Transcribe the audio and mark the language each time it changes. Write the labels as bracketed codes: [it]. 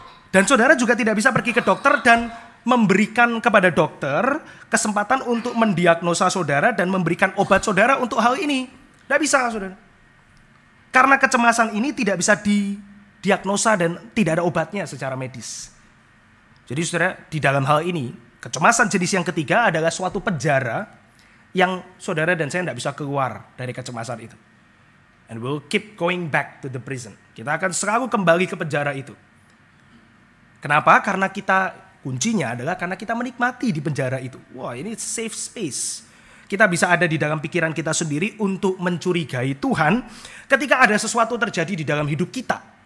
[id] Dan saudara juga tidak bisa pergi ke dokter dan memberikan kepada dokter kesempatan untuk mendiagnosa saudara dan memberikan obat saudara untuk hal ini. Tidak bisa, saudara. Karena kecemasan ini tidak bisa didiagnosa dan tidak ada obatnya secara medis. Jadi saudara, di dalam hal ini, kecemasan jenis yang ketiga adalah suatu penjara yang saudara dan saya tidak bisa keluar dari kecemasan itu. [en] And we'll keep going back to the prison. [id] Kita akan selalu kembali ke penjara itu. Kenapa? Karena kuncinya adalah karena kita menikmati di penjara itu. Wah, ini [en] safe space. [id] Kita bisa ada di dalam pikiran kita sendiri untuk mencurigai Tuhan ketika ada sesuatu terjadi di dalam hidup kita.